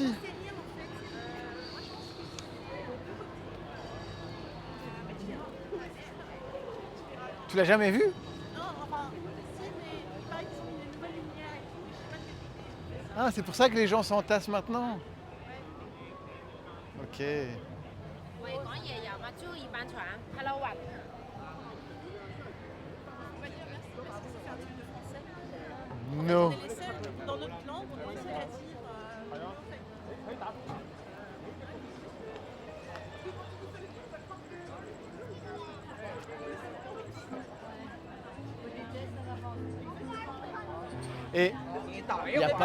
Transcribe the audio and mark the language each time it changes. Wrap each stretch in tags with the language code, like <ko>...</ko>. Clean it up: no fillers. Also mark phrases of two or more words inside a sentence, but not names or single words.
<fr>Moi, je pense que Tu l'as jamais vu? non, enfin, si, mais il paraît qu'ils ont mis des nouvelles lumières et tout. Je sais pas de quel côté. Ah, c'est pour ça que les gens s'entassent maintenant. Ok.</fr> <yue>喂，講夜遊嘛，租二班船 ，Hello One。</yue> <fr>On va dire merci parce que ça fait un truc de français. No. On est les seuls dans notre langue, on est les seuls à dire. Et il n'y a,</fr>